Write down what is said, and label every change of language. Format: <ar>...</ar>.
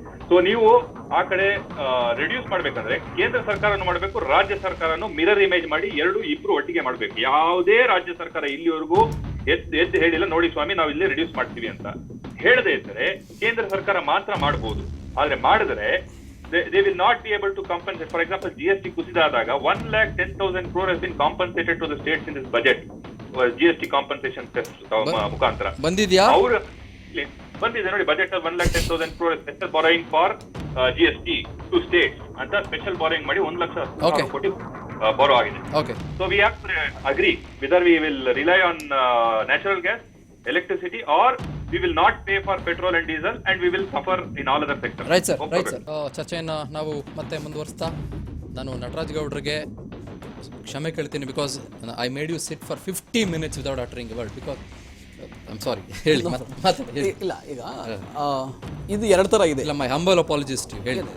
<kn>So ನೀವು ಆ ಕಡೆ ರಿಡ್ಯೂಸ್ ಮಾಡ್ಬೇಕಂದ್ರೆ ಕೇಂದ್ರ ಸರ್ಕಾರನು ಮಾಡಬೇಕು, ರಾಜ್ಯ ಸರ್ಕಾರನು ಮಿರರ್ ಇಮೇಜ್ ಮಾಡಿ ಇಬ್ರು ಒಟ್ಟಿಗೆ ಮಾಡಬೇಕು. ಯಾವುದೇ ರಾಜ್ಯ ಸರ್ಕಾರ ಇಲ್ಲಿವರೆಗೂ ಎದ್ದು ಹೇಳಿಲ್ಲ ನೋಡಿ ಸ್ವಾಮಿ ನಾವು ಇಲ್ಲಿ ರಿಡ್ಯೂಸ್ ಮಾಡ್ತೀವಿ ಅಂತ. ಹೇಳದೇ ಇದ್ದರೆ ಕೇಂದ್ರ ಸರ್ಕಾರ ಮಾತ್ರ ಮಾಡಬಹುದು. ಆದ್ರೆ ಮಾಡಿದ್ರೆ</kn> <en>they will not be able to compensate. For example, GST</en> <kn>ಕುಸಿದಾದಾಗ</kn> <en>1,10,000 crore has been compensated to the states in this budget.</en> <kn>GST compensation ಮುಖಾಂತರ ಬಂದಿದ್ಯಾ? ಅವರು ಬಂದಿದೆ ನೋಡಿ ಬಜೆಟ್ ಅಲ್ಲಿ 1,10,000 crore</kn> <en>special borrowing for GST to states</en> <kn>ಅಂತ ಸ್ಪೆಷಲ್ ಬಾರೋಯಿಂಗ್ ಮಾಡಿ 1,00,000 ಕೋಟಿ borrow ಆಗಿದೆ.</kn> <en>Okay So we have to agree whether we will rely on natural gas, electricity, or we will not pay for petrol and diesel and we will suffer in all other sectors. Right sir</en> <kn>ಚರ್ಚೆಯನ್ನು ನಾವು ಮತ್ತೆ ಮುಂದುವರಿಸ್ತಾ ನಾನು ನಟರಾಜ್ ಗೌಡ್ರಿಗೆ ಕ್ಷಮೆ ಕೇಳ್ತೀನಿ</kn> <en>because I made you sit for 50 minutes without uttering word because I am sorry</en> <kn>ಹೇಳಿ ಮತ್ತೆ ಹೇಳಿ. ಇಲ್ಲ ಈಗ ಇದು ಎರಡು ಥರ ಇದೆ.</kn> <en>ಇಲ್ಲ my humble apologist ಹೇಳಿ.</en>